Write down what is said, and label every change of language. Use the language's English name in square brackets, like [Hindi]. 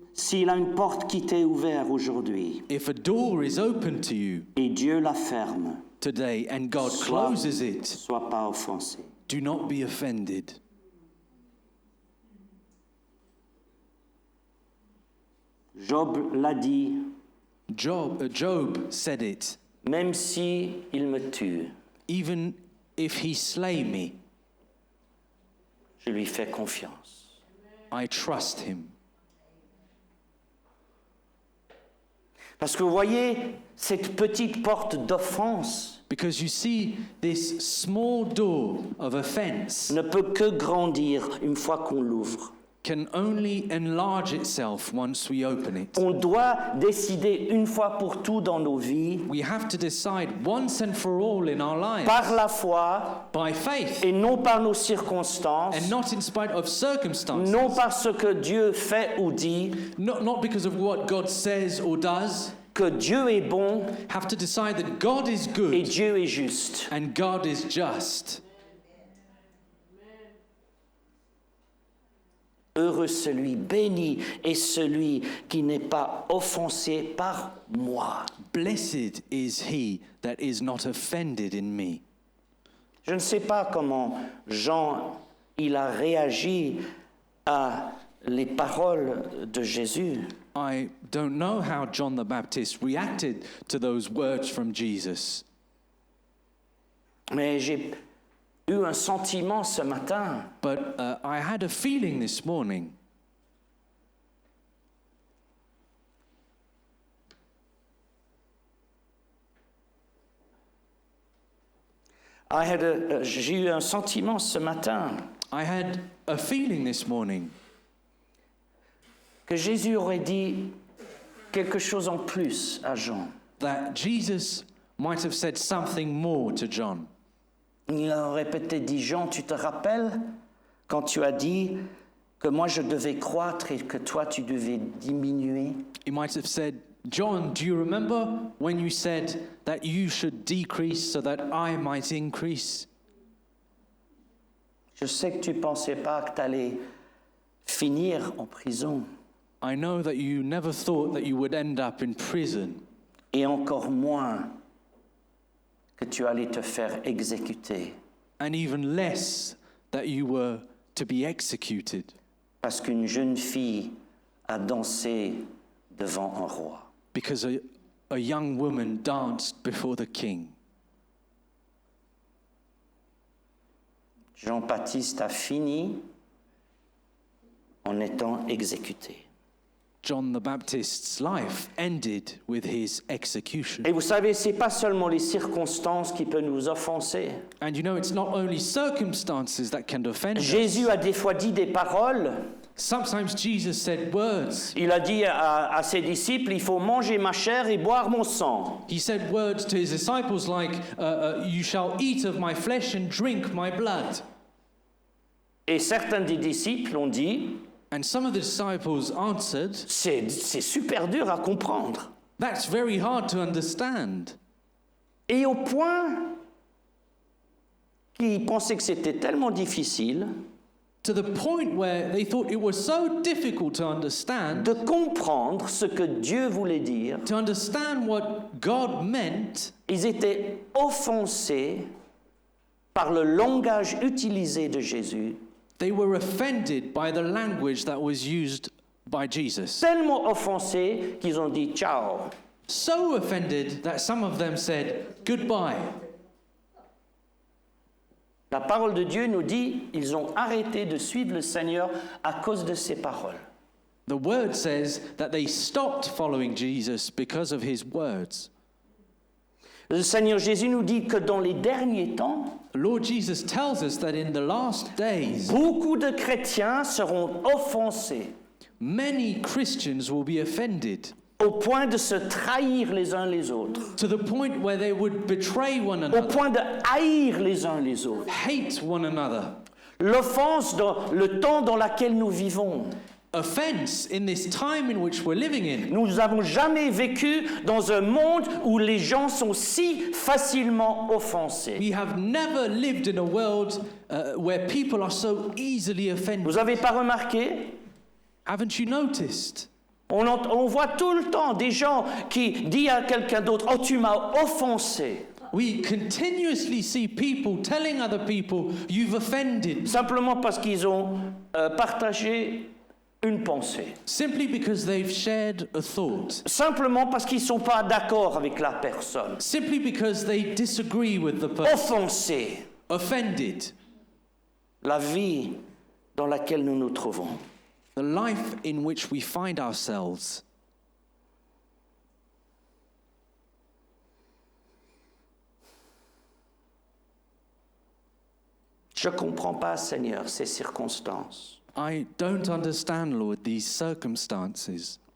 [French] S'il a une porte qui t'est ouverte aujourd'hui [English] If a door is open to you [French] et Dieu la ferme, [English] today and God [French] sois, [English] closes it, [French] sois pas offensé. [English] do not be offended. [French] Job l'a dit, [English] Job said it, [French] même si il me tue, [English] even if he slay me, [French] je lui fais confiance. [English] I trust him. [French] Parce que vous voyez, cette petite porte d'offense [English] Because you see, this small door of offense [French] ne peut que grandir une fois qu'on l'ouvre. [English] can only enlarge itself once we open it. [French] On doit décider une fois pour tout dans nos vies, [English] We have to decide once and for all in our lives [French] par la foi [English] by faith [French] et non par nos circonstances, [English] and not in spite of circumstances, [French] non par ce que Dieu fait ou dit, [English] not because of what God says or does. [French] que Dieu est bon [English] Have to decide that God is [French] et [English] good [French] Dieu est juste. [English] and God is just. [French] Heureux celui, béni est celui qui n'est pas offensé par moi. [English] Blessed is he that is not offended in me. [French] Je ne sais pas comment Jean il a réagi à les paroles de Jésus. [English] I don't know how John the Baptist reacted to those words from Jesus, [French] Mais j'ai eu un sentiment ce matin [English] but I had a feeling this morning. [French] J'ai eu un sentiment ce matin [English] I had a feeling this morning [French] que Jésus aurait dit quelque chose en plus à Jean. [English] that Jesus might have said something more to John. [French] Il aurait peut-être dit, Jean, tu te rappelles quand tu as dit que moi je devais croître et que toi tu devais diminuer? [English] He might have said, John, do you remember when you said that you should decrease so that I might increase? [French] Je sais que tu ne pensais pas que tu allais finir en prison [English] I know that you never thought that you would end up in prison, [French] et encore moins que tu allais te faire exécuter [English] and even less that you were to be executed [French] parce qu'une jeune fille a dansé devant un roi. [English] because a young woman danced before the king. [French] Jean-Baptiste a fini en étant exécuté. [English] John the Baptist's life ended with his execution. [French] Et vous savez, ce n'est pas seulement les circonstances qui peuvent nous offenser. [English] And you know, it's not only circumstances that can offend us. [French] Jésus a des fois dit des paroles. [English] Sometimes Jesus said words. [French] Il a dit à ses disciples, il faut manger ma chair et boire mon sang. [English] He said words to his disciples like, you shall eat of my flesh and drink my blood. [French] Et certains des disciples ont dit, [English] And some of the disciples answered, [French] c'est super dur à comprendre. [English] that's very hard to understand. [French] Et au point qu'ils pensaient que c'était tellement difficile [English] To the point where they thought it was so difficult to understand, [French] de comprendre ce que Dieu voulait dire, [English] to understand what God meant, [French] ils étaient offensés par le langage utilisé de Jésus, [English] they were offended by the language that was used by Jesus. [French] tellement offensés qu'ils ont dit ciao. [English] So offended that some of them said, goodbye. [French] La parole de Dieu nous dit, ils ont arrêté de suivre le Seigneur à cause de ces paroles. [English] The word says that they stopped following Jesus because of his words. [French] Le Seigneur Jésus nous dit que dans les derniers temps, [English] Lord Jesus tells us that in the last days, [French] beaucoup de chrétiens seront offensés [English] many Christians will be offended [French] au point de se trahir les uns les autres, [English] to the point where they would betray one [French] au [English] another, [French] point de haïr les uns les autres. [English] hate one another. [French] L'offense dans le temps dans lequel nous vivons. [English] Offense in this time in which we're living in. [French] Nous n'avons jamais vécu dans un monde où les gens sont si facilement offensés. [English] We have never lived in a world where people are so easily offended. [French] Vous n'avez pas remarqué? [English] Haven't you noticed? [French] On voit tout le temps des gens qui disent à quelqu'un d'autre, « Oh, tu m'as offensé ». [English] We continuously see people telling other people, you've offended, [French] Simplement parce qu'ils ont partagé une pensée. [English] simply because they've shared a thought, [French] Simplement parce qu'ils ne sont pas d'accord avec la personne. [English] simply because they disagree with the person. [French] Offensé. [English] Offended. [French] La vie dans laquelle nous nous trouvons. [English] The life in which we find ourselves. [French] Je ne comprends pas, Seigneur, ces circonstances. [English] I don't understand, Lord, these circumstances.